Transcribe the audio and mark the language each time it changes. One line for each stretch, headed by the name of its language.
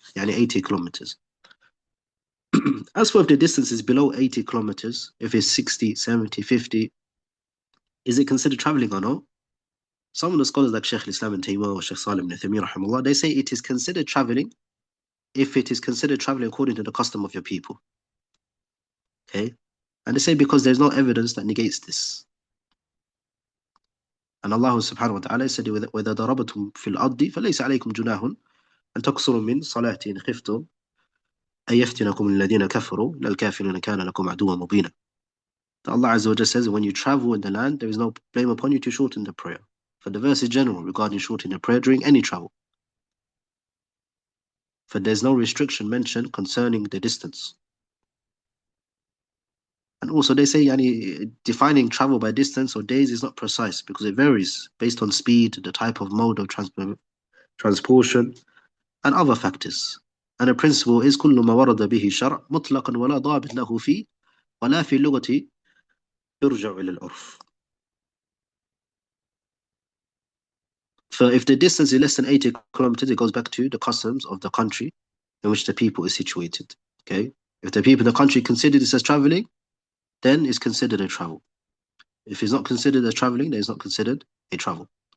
English: Yani 80 kilometers. As for if the distance is below 80 kilometers, if it's 60, 70, 50, is it considered traveling or no? Some of the scholars like Shaykh al-Islam ibn Taymiyyah or Shaykh Salim ibn Taymiyyah, rahimahullah, they say it is considered traveling if it is considered traveling according to the custom of your people. Okay? And they say because there's no evidence that negates this. And Allah subhanahu wa ta'ala said,
Arabic: وَإِذَا ضَرَبْتُمْ فِي الْأَرْضِ فَلَيْسَ عَلَيْكُمْ جُنَاهٌ أن تقصروا من صلاة إن خفتم أن يفتنكم الذين كفروا إن الكافرين كان لكم عدوا مبينا.
English: Allah Azza wa Jalla says, when you travel in the land, there is no blame upon you to shorten the prayer. For the verse is general regarding shortening the prayer during any travel. For there's no restriction mentioned concerning the distance. And also they say defining travel by distance or days is not precise because it varies based on speed, the type of mode of transportation, and other factors. And the principle is
Arabic: كل ما ورد به الشرع مطلقا ولا ضابط له فيه ولا في اللغة يرجع إلى العرف.
English: So if the distance is less than 80 kilometers, it goes back to the customs of the country in which the people is situated. Okay, if the people in the country consider this as traveling, then it's considered a travel. If it's not considered as traveling, then it's not considered a travel.